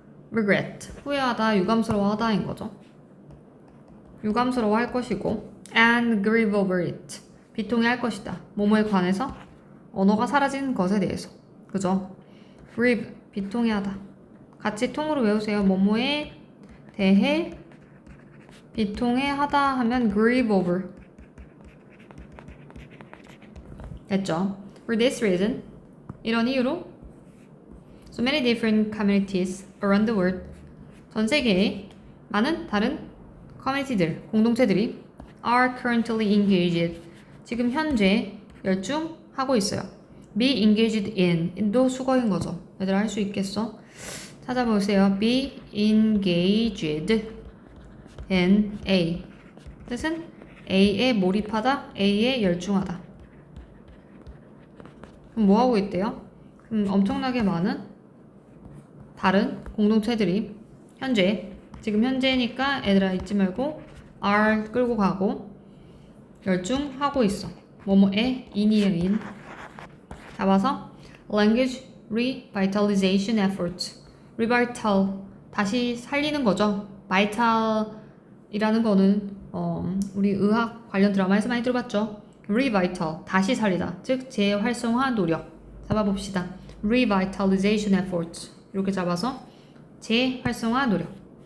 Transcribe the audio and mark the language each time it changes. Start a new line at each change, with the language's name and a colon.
English: regret,
Korean: 후회하다, 유감스러워하다인 거죠. 유감스러워할 것이고
English: and grieve over it,
Korean: 비통해할 것이다. 뭐뭐에 관해서 언어가 사라진 것에 대해서. 그죠?
English: grieve,
Korean: 비통해하다. 같이 통으로 외우세요. 뭐뭐에 대해 비통해하다 하면
English: grieve over.
Korean: 됐죠?
English: For this reason,
Korean: 이런 이유로
English: so many different communities around the world,
Korean: 전 세계에 많은 다른 커뮤니티들, 공동체들이
English: are currently engaged,
Korean: 지금 현재 열중하고 있어요.
English: be engaged in
Korean: 도 수거인 거죠. 얘들아 할 수 있겠어? 찾아보세요.
English: be engaged in A
Korean: 뜻은 A에 몰입하다, A에 열중하다. 뭐 하고 있대요? 엄청나게 많은 다른 공동체들이 지금 현재니까 애들아 잊지 말고 are 끌고 가고 열중하고 있어. 뭐뭐에 in이에요. in. 잡아서
English: language revitalization efforts.
Korean: revital 다시 살리는 거죠. vital이라는 거는 우리 의학 관련 드라마에서 많이 들어봤죠. revital, 다시 살리다, 즉 재활성화 노력. 잡아봅시다.
English: revitalization efforts
Korean: 이렇게 잡아서 재활성화 노력.